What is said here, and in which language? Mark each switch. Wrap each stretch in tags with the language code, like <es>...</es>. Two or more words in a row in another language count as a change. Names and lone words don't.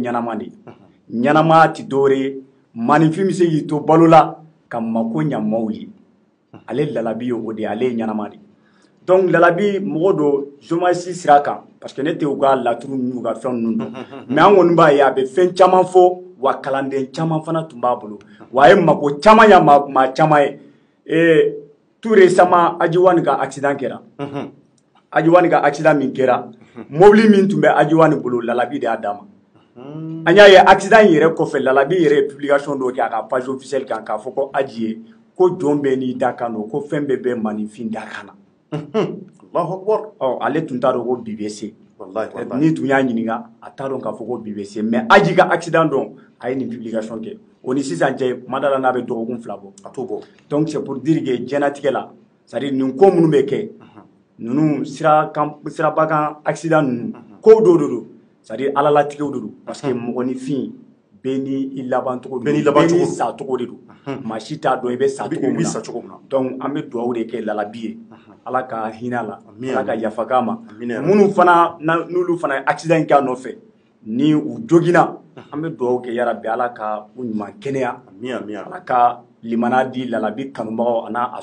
<bm>ɲanama de ɲanama ti dɔwɛrɛ ye maanifin bɛ se k'i to balo la ka mako ɲa maaw ye ale lalabi ye o de ye ale ye ɲanama de donc lalabi mɔgɔ don journaliste sira kan</bm> <fr>parce que</fr> <bm>ne tɛ u ka laturu n'u ka fɛn ninnu dɔn mais an kɔni b'a ye a bɛ fɛn caman fɔ wa kalanden caman fana tun b'a bolo wa a ye mako caman ya maa caman ye</bm> <fr>tout récemment</fr> <bm>Ajiwani ka accident kɛra Ajiwani ka accident min kɛra mobili min tun bɛ Ajiwani bolo lalabi de y'a d'a ma an y'a ye accident in yɛrɛ kɔfɛ lalabi yɛrɛ ye publication dɔ kɛ a ka</bm> <fr>page officielle</fr> <bm>kan k'a fɔ ko Aji ye ko jɔn bɛɛ n'i da kan don ko fɛn bɛɛ bɛ maanifin da kan na</bm> <ar>Allahu Akbar</ar> <bm>ale tun t'a dɔn ko bi bɛ se ni tun y'a ɲininka a t'a dɔn k'a fɔ ko bi bɛ se mais Aji ka accident dɔn a ye nin publication kɛ o ni sisan cɛ kuma dɔ la n'a bɛ dɔgɔkun 2 bɔ a t'o bɔ</bm> <fr>donc c'est pour dire que</fr> <bm>diɲɛlatigɛ la</bm> <fr>c'est à dire</fr> <bm>nin ko minnu bɛ kɛ ninnu siraba kan accident ninnu ko dɔw de don</bm> <fr>c'est à dire</fr> <bm>Ala latigɛw de don</bm> <fr>parce que</fr> <bm>mɔgɔninfin bɛɛ ni laban cogo bɛɛ ni sa cogo de don maa si t'a dɔn i bɛ sa cogo min na donc an bɛ dugawu de kɛ lalabi ye Ala ka hinɛ a la Ala ka yafa k'a ma minnu fana n'olu fana ye accident kɛ a nɔfɛ ni u joginna an bɛ dugawu kɛ yarabi Ala ka u ɲuman kɛnɛya Ala ka limana di lalabi kanubagaw a n'a</bm>